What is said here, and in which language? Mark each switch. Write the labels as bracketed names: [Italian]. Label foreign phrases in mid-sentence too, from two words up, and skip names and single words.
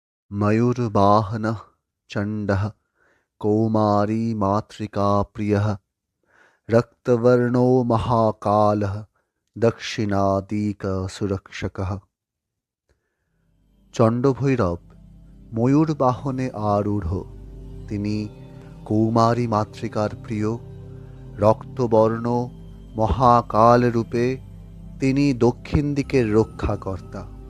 [Sanskrit] मयूरवाहनः चण्डः कौमारी मातृका प्रियः रक्तवर्णो महाकालः दक्षिणादिकसुरक्षकः। [Bangla] চণ্ডভৈরব ময়ূর বাহনে আরূঢ়। তিনি কৌমারী মাতৃকার প্রিয়। রক্তবর্ণ মহাকাল রূপে তিনি দক্ষিণ দিকের রক্ষাকর্তা।